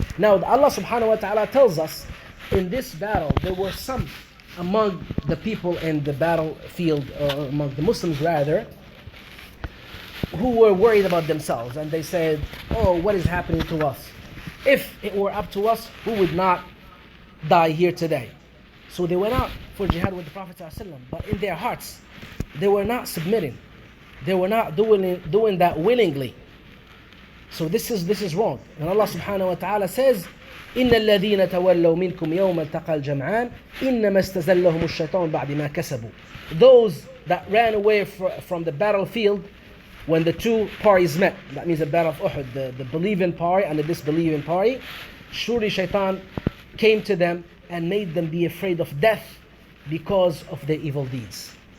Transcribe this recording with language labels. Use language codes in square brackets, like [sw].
[en] Now, Allah subhanahu wa ta'ala tells us, in this battle, there were some among the people in the battlefield, among the Muslims rather, who were worried about themselves, and they said, oh, what is happening to us? If it were up to us, who would not die here today? So they went out for jihad with the Prophet ﷺ, but in their hearts, they were not submitting. They were not doing that willingly. So this is wrong. And Allah subhanahu wa ta'ala says, [ar] إِنَّ الَّذِينَ تَوَلَّوْا مِنْكُمْ يَوْمَ الْتَقَى الْجَمْعَانِ إِنَّمَا اسْتَزَلَّهُمُ الشَّيْطَانُ بَعْدِ مَا كَسَبُوا. [en] Those that ran away from the battlefield when the two parties met, that means the battle of Uhud, the believing party and the disbelieving party, surely Shaitan came to them and made them be afraid of death because of their evil deeds.